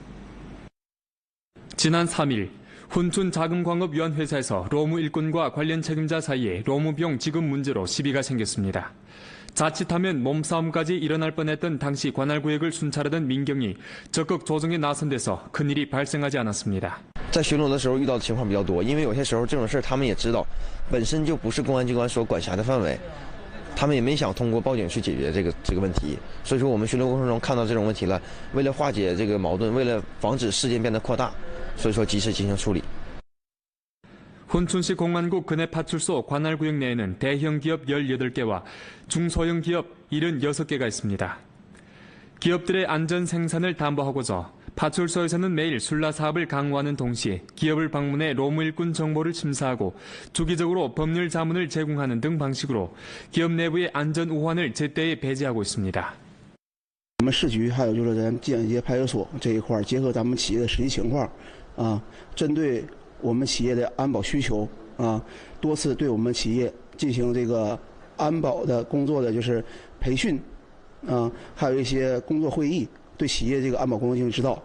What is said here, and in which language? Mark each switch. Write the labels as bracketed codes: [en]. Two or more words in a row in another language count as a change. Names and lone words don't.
[ko] 지난 3일 훈춘자금광업위원회사에서 로무 일꾼과 관련 책임자 사이에 로무 비용 지급 문제로 시비가 생겼습니다. 자칫하면 몸싸움까지 일어날 뻔했던 당시 관할구역을 순찰하던 민경이 적극 조정에 나선 데서 큰일이 발생하지 않았습니다. [zh] 在巡逻的时候遇到的情况比较多，因为有些时候这种事他们也知道，本身就不是公安机关所管辖的范围，他们也没想通过报警去解决这个问题。所以说我们巡逻过程中看到这种问题了，为了化解这个矛盾，为了防止事件变得扩大，所以说及时进行处理。 [ko] 훈춘시 공안국 근해 파출소 관할구역 내에는 대형 기업 18개와 중소형 기업 76개가 있습니다. 기업들의 안전 생산을 담보하고자 파출소에서는 매일 순라 사업을 강화하는 동시에 기업을 방문해 로무 일꾼 정보를 심사하고 주기적으로 법률 자문을 제공하는 등 방식으로 기업 내부의 안전 우환을 제때에 배제하고 있습니다. [zh] 我们市局还有就是咱建业派出所这一块结合咱们企业的实际情况针对 我们企业的安保需求多次对我们企业进行这个安保的工作的就是培训还有一些工作会议，对企业这个安保工作进行指导。